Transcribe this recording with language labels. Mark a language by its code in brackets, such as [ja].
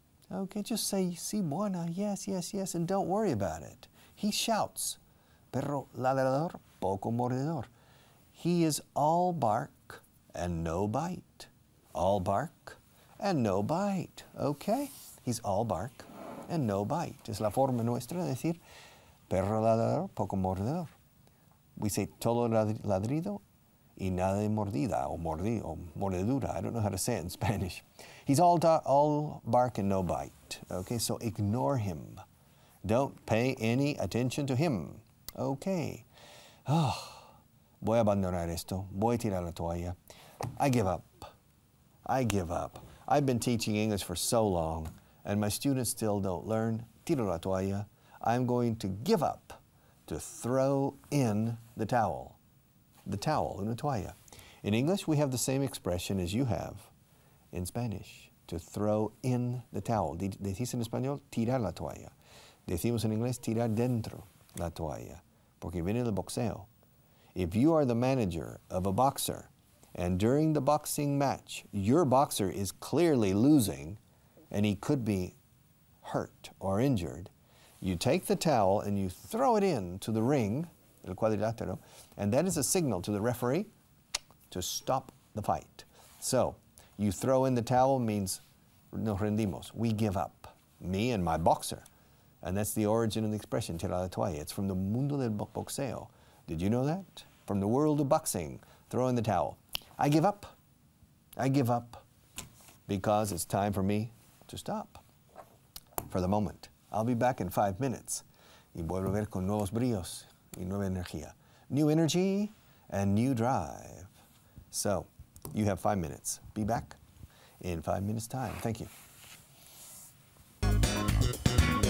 [en] Okay, just say, [es] sí, buena, [en] yes, yes, yes, and don't worry about it. He shouts, [es] perro ladrador, poco mordedor. [en] He is all bark and no bite. All bark and no bite, okay? He's all bark and no bite. [es] Es la forma nuestra de decir perro ladrador, poco mordedor. [en] We say [es] todo ladrido y nada de mordida o mordedura. [en] I don't know how to say it in Spanish. He's all bark and no bite. Okay, so ignore him. Don't pay any attention to him. [es] Okay. Oh, voy a abandonar esto. Voy a tirar la toalla. [en] I give up. I give up. I've been teaching English for so long, and my students still don't learn. [es] Tiro la toalla. [en] I'm going to give up, to throw in the towel. The towel, [es] una toalla. [en] In English, we have the same expression as you have in Spanish, to throw in the towel. [es] Decís en español, tirar la toalla. Decimos en inglés, tirar dentro la toalla, porque viene del boxeo. [en] If you are the manager of a boxer, and during the boxing match, your boxer is clearly losing, and he could be hurt or injured, you take the towel and you throw it into the ring, el cuadrilátero, and that is a signal to the referee to stop the fight. So, you throw in the towel means [es] nos rendimos, [en] we give up, me and my boxer. And that's the origin of the expression, [es] tirar la toalla. [en] It's from the [es] mundo del boxeo. [en] Did you know that? From the world of boxing, throw in the towel. I give up. I give up because it's time for me to stop for the moment. I'll be back in 5 minutes. [es] Y voy a volver con nuevos bríos y nueva energía. [en] New energy and new drive. So you have 5 minutes. Be back in 5 minutes' time. Thank you.